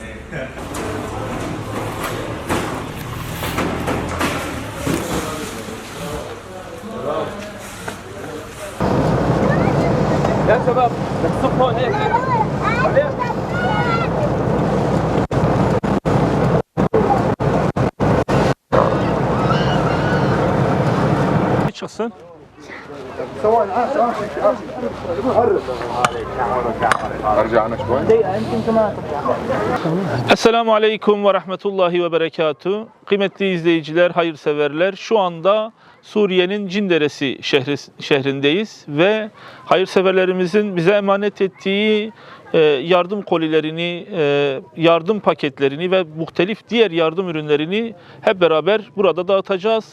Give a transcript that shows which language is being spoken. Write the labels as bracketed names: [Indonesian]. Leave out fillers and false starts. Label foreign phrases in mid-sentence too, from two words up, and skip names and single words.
[Arabic] يا شباب تصفوا هيك هيك شخصا ارجع انا شوي. السلام عليكم ورحمة الله وبركاته. [Turkish] Kıymetli izleyiciler, hayırseverler. Şu anda Suriye'nin Cinderesi şehrindeyiz ve hayırseverlerimizin bize emanet ettiği yardım kolilerini, yardım paketlerini ve muhtelif diğer yardım ürünlerini hep beraber burada dağıtacağız.